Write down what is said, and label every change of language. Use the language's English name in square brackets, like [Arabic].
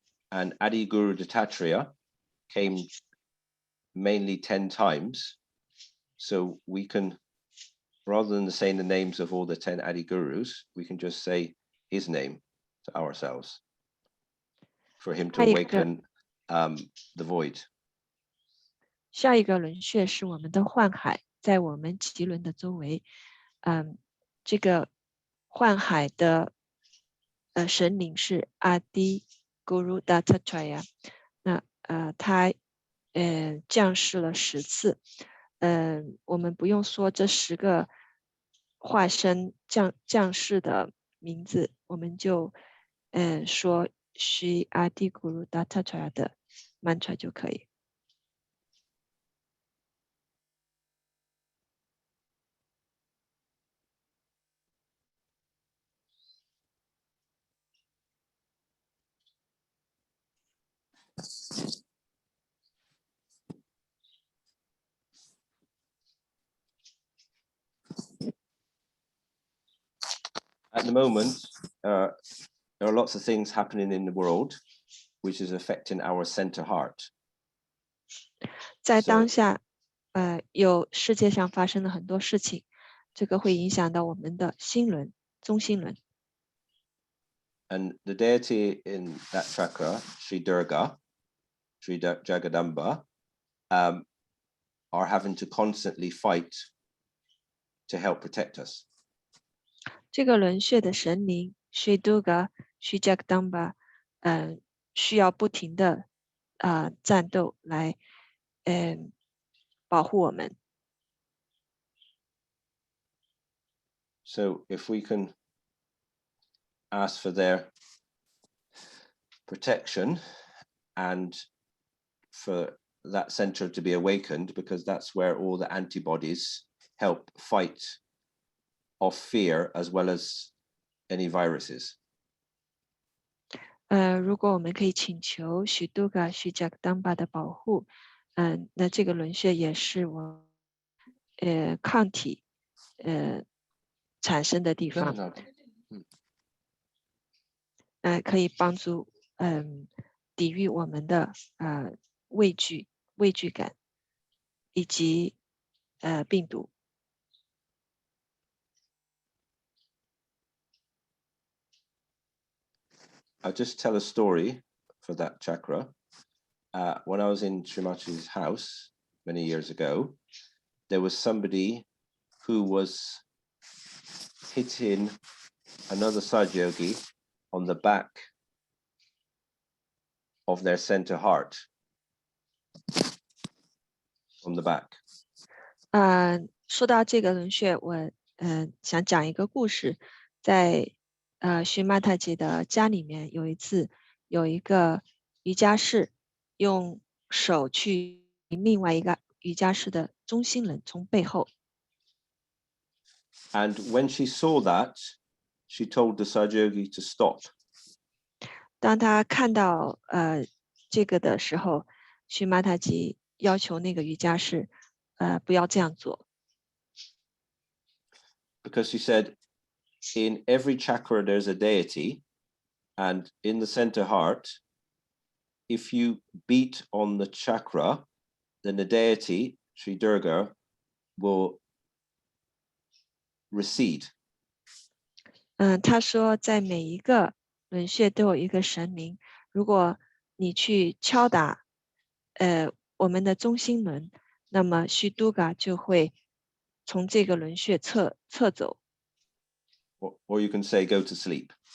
[English] And Adi Guru Dattatreya came mainly 10 times. So we can, rather than saying the names of all the 10 Adi Gurus, we can just say his name to ourselves for him to awaken the void. [Chinese] 下一个轮穴是我们的幻海，在我们脐轮的周围。这个幻海的神灵是阿迪 Guru Dattatreya。那他降世了10次。我们不用说这10个化身降世的名字，我们就说 Shri Adi Guru Dattatreya 的 mantra 就可以。 [English] At the moment, there are lots of things happening in the world, which is affecting our center heart. [Chinese] 在当下，有世界上发生了很多事情，这个会影响到我们的心轮、中心轮。 [English] And the deity in that chakra, Sri Durga, Sri Jagadamba, are having to constantly fight to help protect us. [Chinese] 这个轮穴的神灵 Shri Durga、Shri Jagadamba，需要不停的战斗来保护我们。 [English] So if we can ask for their protection and for that center to be awakened, because that's where all the antibodies help fight off fear as well as any viruses. [Chinese] 如果我们可以请求许杜嘎、许贾格当巴的保护，那这个轮穴也是我抗体产生的地方，可以帮助抵御我们的畏惧感以及病毒。 [English] I'll just tell a story for that chakra. When I was in Srimachi's house many years ago, there was somebody who was hitting another Sahaja yogi on the back of their center heart, from the back. [Chinese] 说到这个轮穴，我想讲一个故事。在须玛塔姐的家里面，有一次有一个瑜伽士用手去另外一个瑜伽士的中心轮，从背后。 [English] And when she saw that, she told the Sahaja yogi to stop. [Chinese] 当他看到这个的时候，须玛塔姐要求那个瑜伽士不要这样做。 [English] Because she said, in every chakra there's a deity, and in the center heart, if you beat on the chakra, then the deity, Sri Durga, will recede. [Chinese] 他说在每一个轮穴都有一个神明，如果你去敲打我们的中心轮，那么须都嘎就会从这个轮穴侧走。 [English] Or you can say go to sleep.